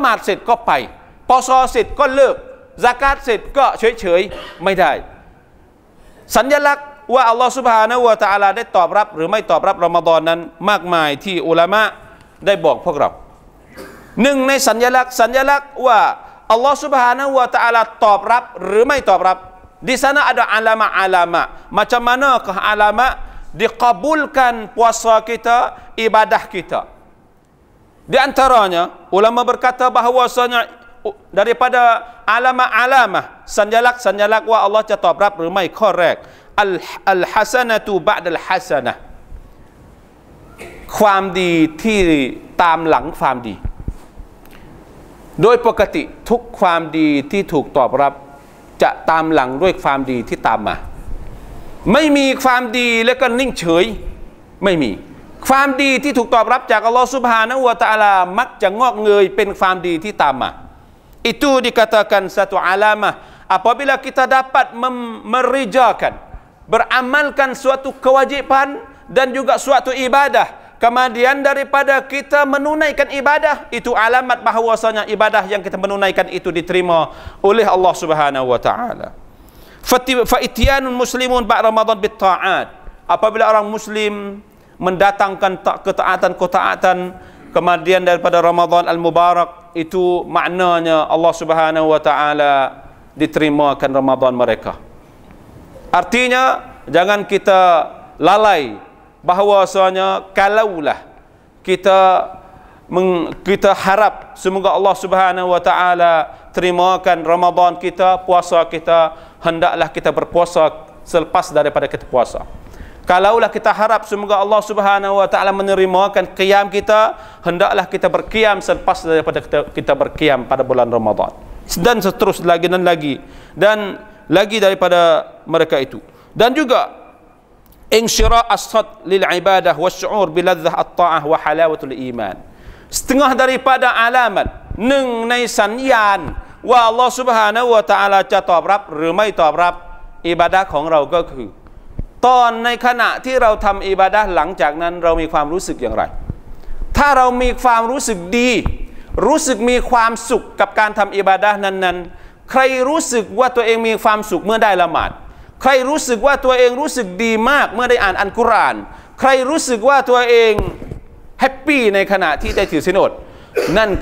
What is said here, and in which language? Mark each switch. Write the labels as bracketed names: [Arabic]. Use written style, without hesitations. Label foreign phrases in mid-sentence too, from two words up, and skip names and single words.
[Thai] มาดเสร็จก็ไปปอซอเสร็จก็เลิกซะกาตเสร็จก็เฉยๆไม่ได้สัญลักษณ์ว่า [Arabic] الله سبحانه وتعالى [Thai] ได้ตอบรับหรือไม่ตอบรับรอมฎอนนั้นมากมายที่อุลามะได้บอกพวกเราหนึ่งในสัญลักษณ์ว่า [Arabic] الله سبحانه وتعالى [Thai] ตอบรับหรือไม่ตอบรับ [Malay] di sana ada alama macam manakah alama dikabulkan puasa kita ibadah kita. Di antaranya ulama berkata bahawasanya daripada alama sanjalak wa Allah [Thai] จะตอบรับหรือไม่ข้อแรก [Arabic] الحسنة بعد الحسنة [Thai] ความดีที่ตามหลังความดีโด ยปกติทุกความดีที่ถูกตอบรับจะตามหลังด้วยความดีที่ตามมาไม่ มีความดีแล้วก็นิ่งเฉยไม่มีความดีที่ถูกตอบรับจาก [Arabic] الله سبحانه وتعالى [Thai] มักจะงอกเงยเป็นความดีที่ตามมา [Malay] itu dikatakan satu alamah apabila kita dapat memerjakan beramalkan suatu kewajiban dan juga suatu ibadah kemudian daripada kita menunaikan ibadah itu alamat bahawasanya ibadah yang kita menunaikan itu diterima oleh Allah Subhanahu wa taala. [Arabic] فإتيان المسلمين بعد رمضان بالطاعات [Malay] apabila orang muslim mendatangkan ketaatan kemudian daripada Ramadan al-Mubarak, itu maknanya Allah Subhanahu wa taala diterimakan Ramadan mereka. Artinya jangan kita lalai bahwasanya kalaulah kita harap semoga Allah Subhanahu wa taala terimakan Ramadan kita, puasa kita, hendaklah kita berpuasa selepas daripada kita puasa. Kalaulah kita harap semoga Allah Subhanahu wa taala menerimakan qiyam kita, hendaklah kita berqiyam selepas daripada kita berqiyam pada bulan Ramadan. Dan seterusnya lagi dan lagi daripada mereka itu. Dan juga [Arabic] انشراح الصدر للعبادة والشعور بلذة الطاعة وحلاوة الإيمان. [Malay] Setengah daripada alamat [Thai] 1ในสัญญาณว่าอัลลอฮฺ [Arabic] سبحانه وتعالى [Thai] จะตอบรับหรือไม่ตอบรับอิบาดะห์ของเราก็คือตอนในขณะที่เราทำอิบาดะห์หลังจากนั้นเรามีความรู้สึกอย่างไรถ้าเรามีความรู้สึกดีรู้สึกมีความสุขกับการทำอิบาดะ ห์นั้นๆใครรู้สึกว่าตัวเองมีความสุขเมื่อได้ละหมาดใครรู้สึกว่าตัวเองรู้สึกดีมากเมื่อได้อ่านอัลกุรอานใครรู้สึกว่าตัวเองแฮปปี้ในขณะที่ได้ถือศีลอดนั่น